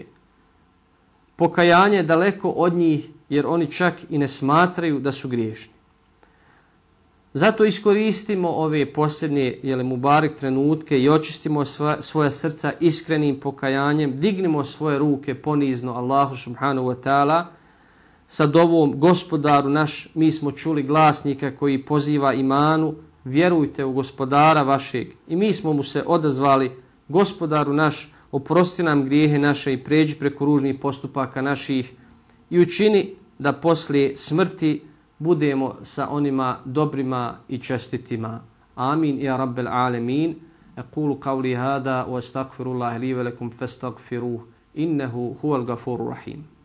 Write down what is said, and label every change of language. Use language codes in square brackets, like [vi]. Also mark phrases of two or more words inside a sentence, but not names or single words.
[bs] Pokajanje je daleko od njih, jer oni čak i ne smatraju da su griješni. Zato iskoristimo ove posljednje mubarek trenutke i očistimo svoja srca iskrenim pokajanjem, dignimo svoje ruke ponizno Allahu [ar] سبحانه وتعالى [bs] sa dovom, gospodaru naš, mi smo čuli glasnika koji poziva imanu, vjerujte u gospodara vašeg, i mi smo mu se odazvali, gospodaru naš, oprosti nam grijehe naše i pređi preko ružnih postupaka naših i učini da poslije smrti budemo sa onima dobrima i čestitima. [ar] آمين يا رب العالمين. أقول قولي هذا وأستغفر الله لي ولكم فاستغفروه إنه هو الغفور الرحيم.